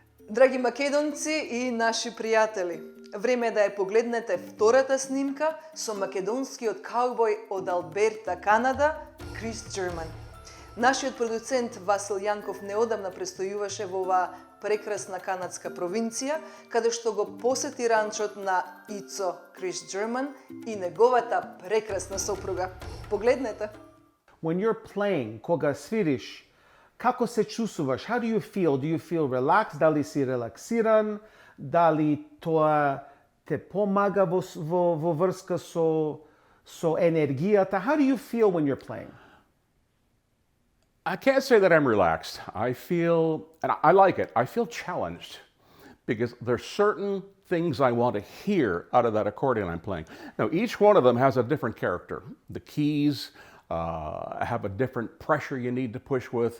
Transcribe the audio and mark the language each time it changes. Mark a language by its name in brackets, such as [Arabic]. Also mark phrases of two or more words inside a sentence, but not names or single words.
[Macedonian] Драги македонци и наши пријатели, време е да ја погледнете втората снимка со македонскиот каубој од Алберта, Канада, Крис German. Нашиот продуцент Васил Јанков неодамна престојуваше во оваа прекрасна канадска провинција, каде што го посети ранчот на Ицо Крис German и неговата прекрасна сопруга. Погледнете. [English] When you're playing, [Macedonian] кога свириш, како се чувствуваш? [English] How do you feel? Do you feel relaxed? [Macedonian] Дали си релаксиран? Дали тоа те помага во врска со енергијата? [English] How do you feel when you're playing? I can't say that I'm relaxed. I feel, and I like it, I feel challenged because there's certain things I want to hear out of that accordion I'm playing. Now, each one of them has a different character. The keys have a different pressure you need to push with.